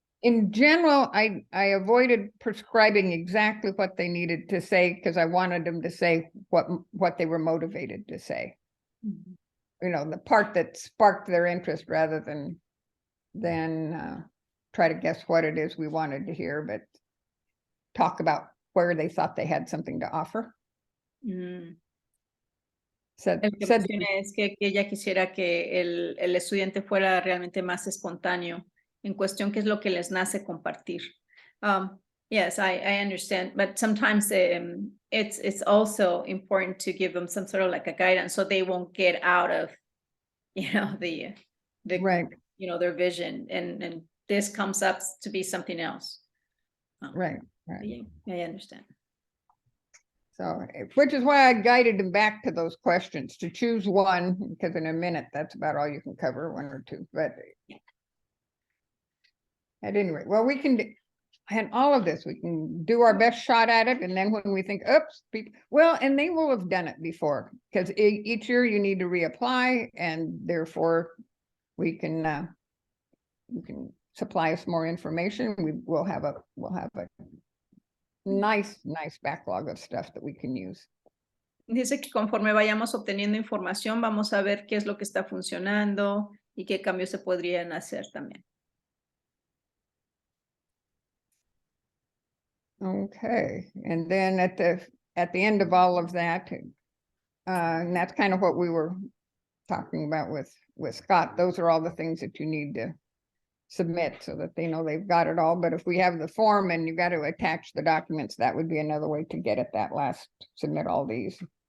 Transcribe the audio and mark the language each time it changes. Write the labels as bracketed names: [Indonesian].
[English] In general, I avoided prescribing exactly what they needed to say because I wanted them to say what they were motivated to say. Mhm. You know, the part that sparked their interest rather than try to guess what it is we wanted to hear, but talk about where they thought they had something to offer. Mm. Said, [Spanish] El que [English] said [Spanish] menciona es que ella quisiera que el estudiante fuera realmente más espontáneo en cuestión qué es lo que les nace compartir. [English] Yes, I understand, but sometimes it's also important to give them some sort of like a guidance so they won't get out of, the right, their vision, and this comes up to be something else. right. Yeah, I understand. So, which is why I guided them back to those questions to choose one, because in a minute, that's about all you can cover, one or two, but at any rate, well, we can, and all of this, we can do our best shot at it. And then when we think, oops, well, and they will have done it before, because each year you need to reapply, and therefore we can, you can supply us more information. We'll have a nice backlog of stuff that we can use. [Spanish] Dice que conforme vayamos obteniendo información, vamos a ver qué es lo que está funcionando y qué cambios se podrían hacer también. [English] Okay, and then at the end of all of that, and that's kind of what we were talking about with Scott. Those are all the things that you need to submit so that they know they've got it all. But if we have the form and you got to attach the documents, that would be another way to get at that last, submit all these.